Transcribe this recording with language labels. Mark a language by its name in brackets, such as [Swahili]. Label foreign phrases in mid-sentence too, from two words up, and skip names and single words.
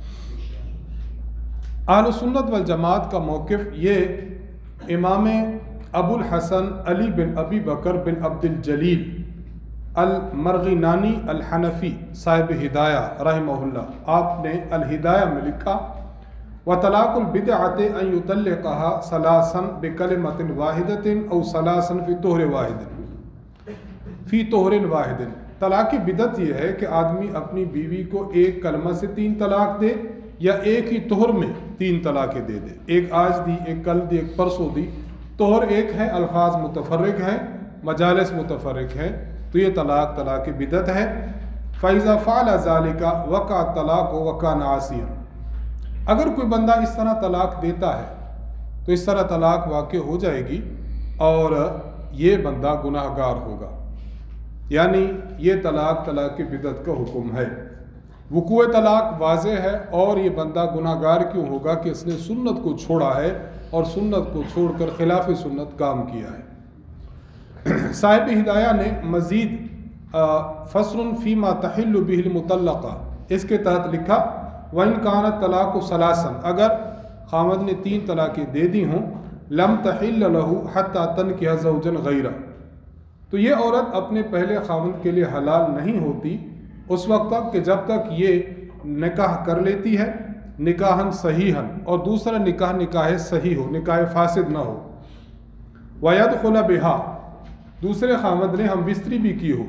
[Hindi] अहले सुन्नत वल जमात का मौक़िफ़ ये इमाम अबुल हसन अली बिन अबी बकर बिन अब्दुल जलील अल मरग़िनानी अल हनफ़ी साहिब हिदाया रहमहुल्लाह, आपने अल हिदाया में लिखा, [Arabic] وطلاق البدعة أن يطلقها ثلاثا بكلمة واحدة أو ثلاثا في طهر واحد في طهر واحد. [Hindi] तलाक़ बिदअत ये है कि आदमी अपनी बीवी को 1 कलमा से 3 तलाक दे, या एक ही तोहर में 3 तलाक़ें दे दे। एक आज दी, एक कल दी, एक परसों दी। तोहर एक है, अल्फाज मुतफ़र्रिक़ हैं, मजालिस मुतफ़र्रिक़ हैं, तो ये तलाक़ बिदअत है। [Arabic] فإذا فعل ذلك وقع طلاق وقع عاصيا. [Hindi] अगर कोई बंदा इस तरह तलाक देता है तो इस तरह तलाक वाक़ हो जाएगी और ये बंदा गुनाहगार होगा, यानी ये तलाक बिदअत का हुक्म है। वक़ूअ तलाक वाज़ेह है, और ये बंदा गुनाहगार क्यों होगा कि इसने सुन्नत को छोड़ा है और सुन्नत को छोड़कर खिलाफ सुन्नत काम किया है। साहिब हिदाया ने मज़ीद [Arabic] فصل فيما تحل به المطلقة, [Hindi] इसके तहत लिखा [Arabic] وإن كانت الطلاق ثلاثا, [Hindi] अगर खामद ने 3 तलाक़ें दे दी हों, [Arabic] لم تحل له حتى تنكح زوجا غيره, [Hindi] तो ये औरत अपने पहले खामद के लिए हलाल नहीं होती उस वक्त तक कि जब तक ये निकाह कर लेती है [Arabic] نكاحا صحيحا, [Hindi] और दूसरा निकाह निकाह सही हो, निकाह फासिद ना हो। [Arabic] ويدخل بها, [Hindi] दूसरे खामद ने हम बिस्तरी भी की हो।